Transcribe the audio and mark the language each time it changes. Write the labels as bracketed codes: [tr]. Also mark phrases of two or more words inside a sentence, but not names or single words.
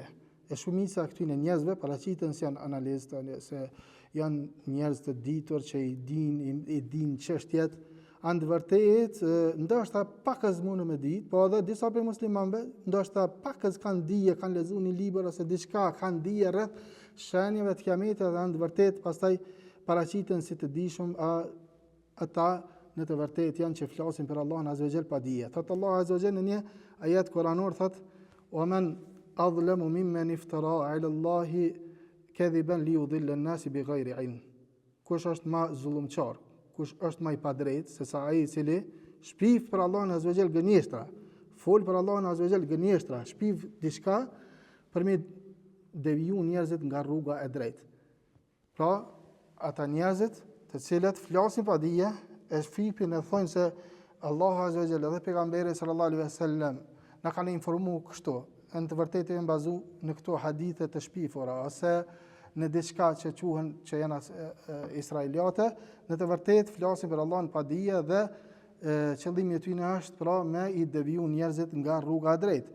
[sq] E shumica këtyre njerëzve paraqiten se janë analistë, se janë njerëz të ditur që i din çështjet, anë vërtet, ndoshta pakës mundë me ditë, po edhe disa për muslimanëve, ndoshta pakës kanë dije, kanë lexuar një libër ose diçka, kanë dije rreth shenjave të Kiametit dhe anë vërtet pastaj paraqiten si të dishëm ata në të vërtet janë që flasin për Allahun [ar] عز وجل [sq] pa dije. Thot [ar] الله عز وجل [sq] në një ajet kuranor thot: [ar] "ومن أظلم ممن افترى على الله كذبا ليضل الناس بغير علم." [sq] Kush është më zullumçar? Kush është më i padrejtë se sa ai i cili shpif për Allahun [ar] عز وجل [sq] gënjeshtra, fol për Allahun [ar] عز وجل [sq] gënjeshtra, shpif diçka për me deviju njerëzit nga rruga e drejtë. Pra, ata njerëzit të cilët flasin pa dije, e shfipin e thonë se Allahu [ar] عز وجل [sq] dhe pejgamberi [ar] صلى الله عليه وسلم [sq] na kanë informuar kështu, në të vërtetë janë bazuar në këto hadithe të shpifura ose në diçka që quhen që janë israeliate, në të vërtetë flasin për Allahun pa dije dhe qëllimi i tyre është pra me i deviju njerëzit nga rruga e drejtë.